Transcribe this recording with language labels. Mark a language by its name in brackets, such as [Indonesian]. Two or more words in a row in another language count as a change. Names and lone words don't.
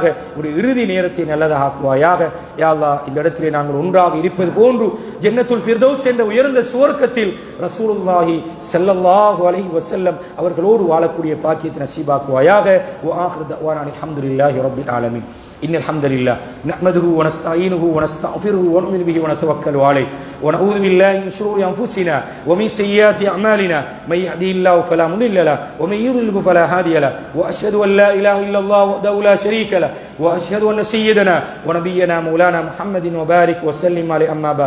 [Tamil] ஒரு இறுதி நேரத்தை நல்லதாக ஆக்குவாயாக. யா அல்லாஹ் இந்த இடத்திலே நாங்கள் ஒன்றாக இருப்பது போன்று ஜன்னத்துல் ஃபிர்தௌஸ் என்ற உயர்ந்த சுவர்க்கத்தில் [Arabic] رسول الله صلى الله عليه وسلم [Tamil] அவர்களோடு வாழக்கூடிய பாக்கியத்தை நசீபாக்குவாயாக. [Arabic] وآخر دعوانا الحمد لله رب العالمين. إن الحمد لله نحمده ونستعينه ونستغفره ونؤمن به ونتوكل عليه ونعوذ بالله من شرور أنفسنا ومن سيئات أعمالنا من يهديه الله فلا مضل له ومن يضلل فلا هادي له وأشهد أن لا إله إلا الله وحده لا شريك له وأشهد أن سيدنا ونبينا مولانا محمد وبارك وسلم عليه أما بعد